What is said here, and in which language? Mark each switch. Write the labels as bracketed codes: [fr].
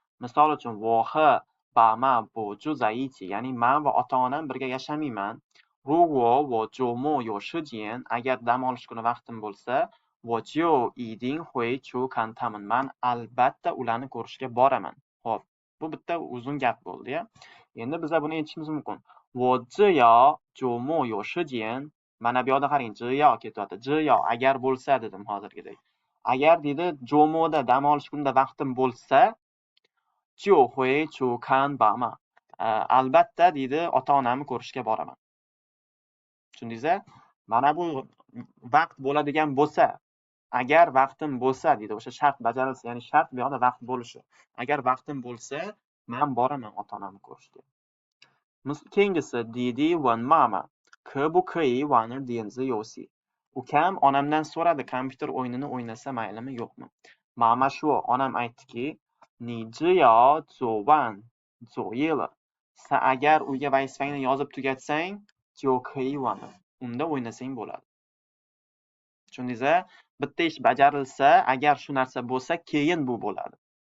[uz] Misol uchun [zh] 我和爸妈不住在一起, [uz] ya'ni men va ota-onam birga yashamayman. [zh] 如果我周末有时间, [uz] agar dam olish kuni vaqtim bo'lsa, [zh] 我就一定会去看他们. [uz] Men albatta ularni ko'rishga boraman. Xo'p, bu bitta uzun gap bo'ldi-ya. Endi biz buni aytishimiz mumkin. [zh] 我只要周末有时间, [uz] mana bu yoqda qarang, 只要 ketyapti. 只要 agar bo'lsa dedim hozirgidek. Agar deydi, jo'moda dam olish kunida vaqtim bo'lsa, [zh] 就会去看爸妈. [uz] Albatta deydi, ota-onamni ko'rishga boraman. Tushundingizmi? Mana bu vaqt bo'ladigan bo'lsa, agar vaqtim bo'lsa deydi, o'sha shart bajarilsa, ya'ni shart bu yoqda vaqt bo'lishi. Agar vaqtim bo'lsa, men boraman ota-onamni ko'rishga. [zh] Keyingisi 弟弟问妈妈可不可以玩电子游戏? [uz] Ukam onamdan so'radi, kompyuter o'yinini o'ynasa maylimi yo'qmi? Mama shu, onam aytdiki, [zh] 你只要做完作业了, [uz] agar uyga vazifangni yozib tugatsang, [zh] 就可以玩了. [uz] Unda o'ynasang bo'ladi. Tushundingizmi? Bitta ish bajarilsa, agar shu narsa bo'lsa, keyin bu bo'ladi.